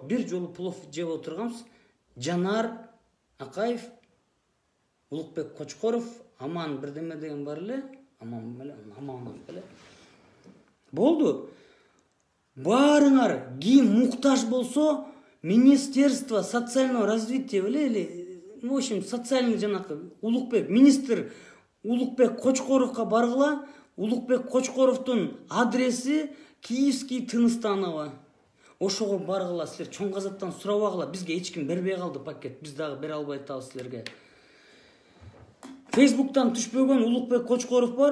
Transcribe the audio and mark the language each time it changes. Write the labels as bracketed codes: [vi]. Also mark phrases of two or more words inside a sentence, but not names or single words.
[ky] Бир жолу плов жеп отурганбыз. Жанар Акаев, Улукбек Кочкоров, Аман бирдеме деген бар эле, Аман эле. Болду. Барыңар, ким муктаж болсо, [ru] Министерство социального развития или, в общем, социальный жанакы Улукбек, министр Улукбек [ky] Кочкоровка баргыла. Улукбек Кочкоровдун адреси Киевский Тыныстанова. Ошого баргыла, силер чоң газаттан сурабагыла. Бизге эч ким бербей калды пакет. Биз дагы бере албай атабыз силерге. Фейсбуктан түшпөгөн Улукбек Кочкоров бар.